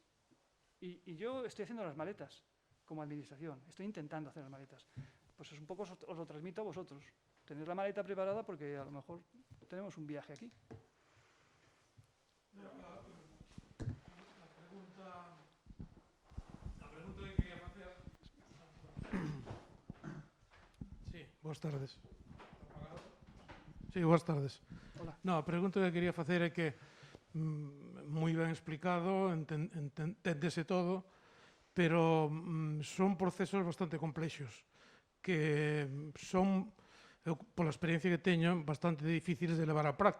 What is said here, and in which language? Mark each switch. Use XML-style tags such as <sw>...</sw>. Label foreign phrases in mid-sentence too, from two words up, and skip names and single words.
<es>Y yo estoy haciendo las maletas como administración, estoy intentando hacer las maletas. Pues es un poco os lo transmito a vosotros. Tener la maleta preparada porque a lo mejor tenemos un viaje aquí. La pregunta que quería facer...</es> <gl>Sí, boas tardes. Sí, boas tardes. Hola. No, a pregunta que quería facer é que moi ben explicado, enténdese todo, pero son procesos bastante complexos que son, pola experiencia que teño, bastante difíciles de levar á práctica.</gl>